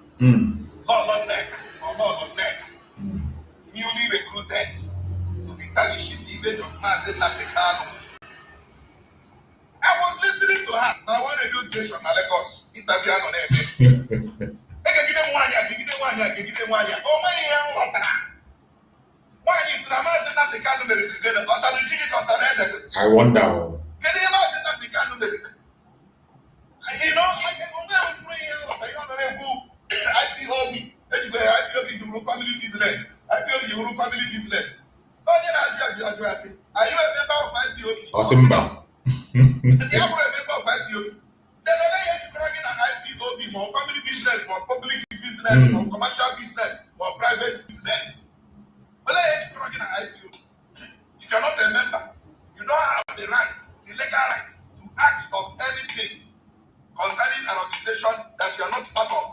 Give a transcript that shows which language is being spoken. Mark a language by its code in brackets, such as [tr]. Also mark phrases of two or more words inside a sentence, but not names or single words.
[en] Lord Nneka. Newly recruited to be tarnishing the image of Maazị Nnamdi Kanu. I was listening to her. Now one radio station in Lagos interview on them. Oh my, why is Maazị Nnamdi Nnamdi Kanu [ig] mere gịnị? Ọ tara iji gị ka ọ tara ede gị? [en] I wonder. [ig] Kedu ihe maazị Nnamdi Kanu mere? [en] You know, IPOB, IPOB juru family business. IPOB juru family business. [ig] Onye na-ajụ asị, [en] are you a member of IPOB? [ig] Osimba. [en] You are a member of IPOB. Then only you to bring in an IPOB, more family business, more public business, more commercial business, more private business. Only you to bring in an IPOB. If you're not a member, you don't have the right, the legal right to ask of anything concerning an organization that you are not part of.